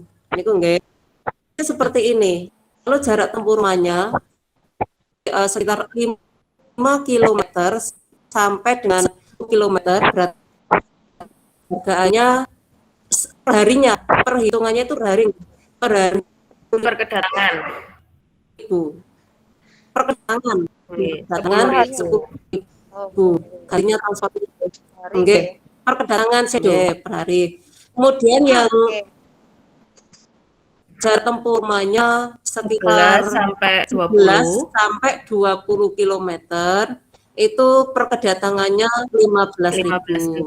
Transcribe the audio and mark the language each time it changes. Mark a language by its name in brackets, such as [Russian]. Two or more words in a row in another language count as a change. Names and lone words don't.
[Indonesian] Ini nggih. Seperti ini. Kalau jarak tempuh rumahnya sekitar 5 km sampai dengan 1 km, berarti harganya perharinya, perhitungannya itu per hari Perkedatangan. Ibu. Perkedatangan. Nggih. Kedatangan 10.000. Kalinya transportasi. Nggih. Perkedatangan per hari. Kemudian yang jarak tempuh rumahnya 11 sekitar sampai 11 20. sampai 20 km itu perkedatangannya 15.000.